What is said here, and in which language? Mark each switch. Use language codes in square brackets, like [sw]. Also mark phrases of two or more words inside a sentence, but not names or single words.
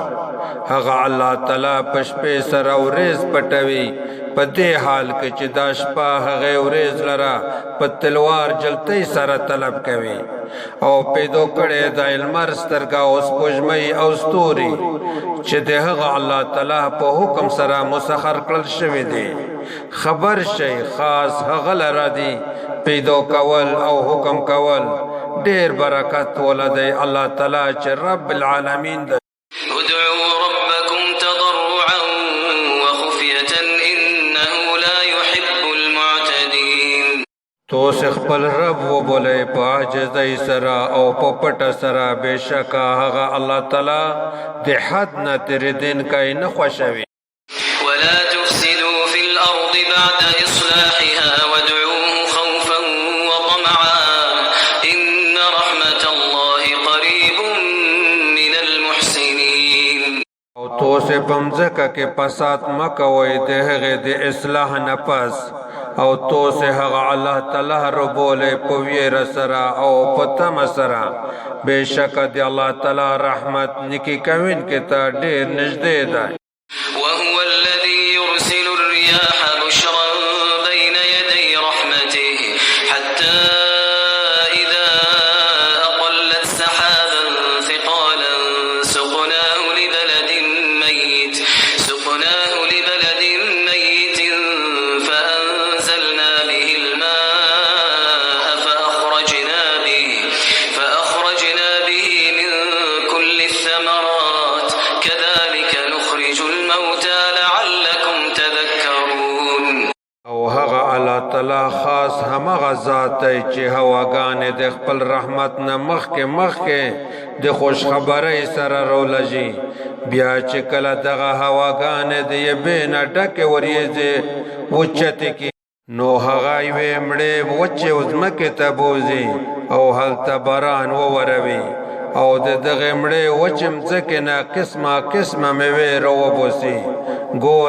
[ps] هغه الله تعالی په شپې سره ورځ پټوي په دې حال کې چې دا شپه هغه ورځ لره په تلوار جلتۍ سره طلب کوي او پیدا کړی د لمر سترګه او سپوږمۍ او ستوري چې د هغه الله تعالی په حکم سره مسخر کړل شوی دی. خبر شي خاص هغه لره دی پیدا کول او حکم کول ډیر برکت ولدی الله تعالی چې [ar] رب العالمین [ps] دی. [ar] ادعوا ربكم تضرعا وخفية إنه لا يحب المعتدين. [ps] تو خپل رب وبولئ په عاجزۍ سره او په پټه سره بېشکه هغه الله تعالی د حد نه تېرېدونکی نه خوښوي. [ar] ولا تفسدوا في الأرض بعد إصلاحها وادعوه خوفا وطمعا إن رحمة الله قريب من المحسنين. [ps] او تو سه پمځکه کې فساد مکوئ د هغې د اصلاح نه پس او تو سه هغه الله تعالی ربولئ په ویره سره او په تمه سره بېشکه د الله تعالی رحمت نیکي کوونکي ته ډېر نږدې دی. [ar] وهو الذي يرسل الرياح بشرا بين يدي رحمته حتى إذا أقلت سحابا ثقالا سقناه لبلد ميت فأنزلنا به الماء فأخرجنا به من كل الثمرات كذلك نخرج الموتى لعلكم تذكرون. [ps] او هغه الله تعالی خاص همغه ذات دی چې هواګانې د خپل رحمت نه مخکې د خوشخبرۍ سره رولږي بیا چې کله دغه هواګانې د یبې نه ډکې وریځې اوچتې کړي نو هغه یوې مړې وچې ځمکې ته بوځي او هلته باران ووروي او د دغه مړې وچې ځمکې نه قسمه میوې راوباسي.